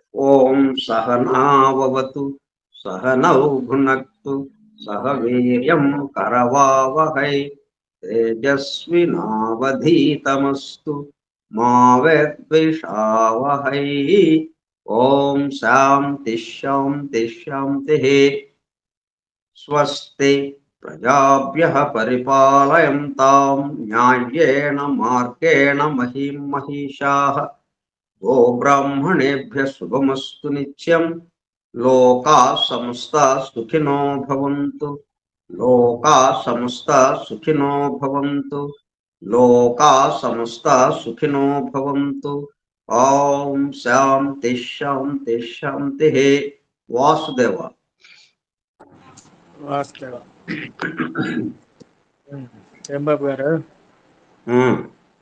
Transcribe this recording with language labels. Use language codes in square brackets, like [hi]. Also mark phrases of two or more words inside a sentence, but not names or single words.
[sa] ఓం సహనావవతు సహనౌ భునక్తు సహ వీర్యం కరవావహై తేజస్వినావధీతమస్తు మా విద్విషావహై. ఓం శాంతి శాంతి శాంతిః. స్వస్తి ప్రజాభ్యః పరిపాలయంతాం న్యాయేన మార్గేణ మహిం మహిషాః. గోబ్రాహ్మణేభ్యः శుభమస్తు నిత్యం. లోకాः సమస్తాः సుఖినో భవంతు. లోకాः సమస్తాः సుఖినో భవంతు. లోకాः సమస్తాः సుఖినో భవంతు. ఓం శాంతి శాంతి శాంతి. వాసుదేవ. [te] వాస్తవ ఏం బాబు గారు?